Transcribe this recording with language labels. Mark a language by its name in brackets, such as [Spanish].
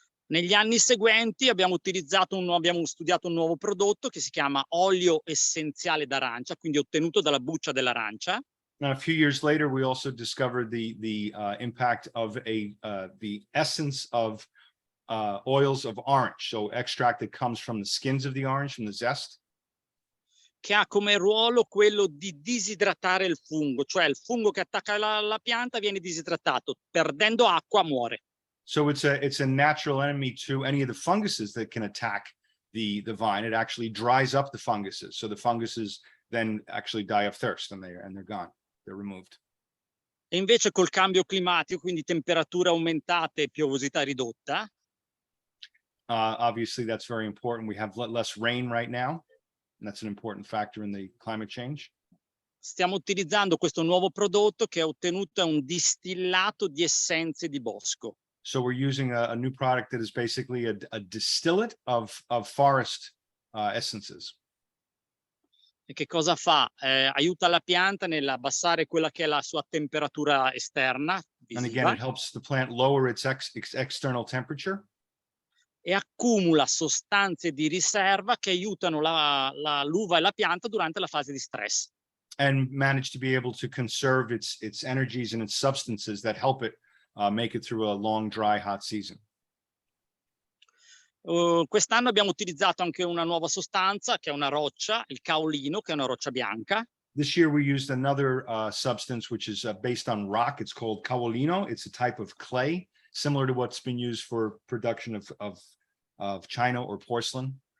[Italian] Negli anni seguenti abbiamo studiato un nuovo prodotto che si chiama olio essenziale d'arancia, quindi ottenuto dalla buccia dell'arancia. [English] Now, a few years later, we also discovered the impact of the essence of oils of orange, so extract that comes from the skins of the orange, from the zest. [Italian] Che ha come ruolo quello di disidratare il fungo, cioè il fungo che attacca la pianta viene disidratato, perdendo acqua muore. [English] So it's a natural enemy to any of the funguses that can attack the vine. It actually dries up the funguses, so the funguses then actually die of thirst and they're gone. They're removed. [Italian] E invece col cambio climatico, quindi temperature aumentate e piovosità ridotta. [English] Obviously, that's very important. We have less rain right now, and that's an important factor in the climate change. [Italian] Stiamo utilizzando questo nuovo prodotto che è ottenuto da un distillato di essenze di bosco. [English] So we're using a new product that is basically a distillate of forest essences. [Italian] E che cosa fa? Aiuta la pianta nell'abbassare quella che è la sua temperatura esterna, [English] And [Italian] visiva, [English] again, it helps the plant lower its external temperature. [Italian] e accumula sostanze di riserva che aiutano l'uva e la pianta durante la fase di stress. [English] And manage to be able to conserve its energies and its substances that help it make it through a long, dry, hot season. [Italian] Quest'anno abbiamo utilizzato anche una nuova sostanza che è una roccia, il Cowolino, che è una roccia bianca. [English] This year we used another substance which is based on rock. It's called Cowolino. It's a type of clay similar to what's been used for production of china or porcelain.